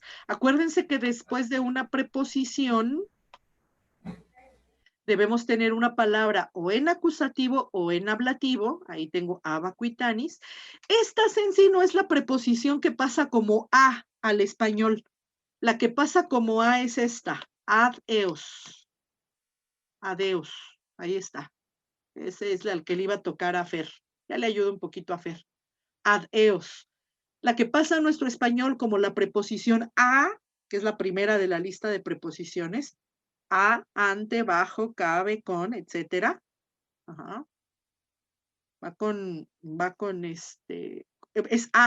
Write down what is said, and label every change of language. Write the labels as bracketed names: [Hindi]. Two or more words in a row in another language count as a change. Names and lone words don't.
[Spanish] Acuérdense que después de una preposición debemos tener una palabra o en acusativo o en ablativo. Ahí tengo abacuitanis. Esta, Sensi, no es la preposición que pasa como a al español. La que pasa como a es esta, [Latin] ad eos. Adeus. [Spanish] Ahí está. Ese es el que le iba a tocar a Fer. Ya le ayudo un poquito a Fer. [Latin] Ad eos. [Spanish] La que pasa en nuestro español como la preposición a, que es la primera de la lista de preposiciones, a, ante, bajo, cabe, con, etcétera. Ajá. Va con es ad.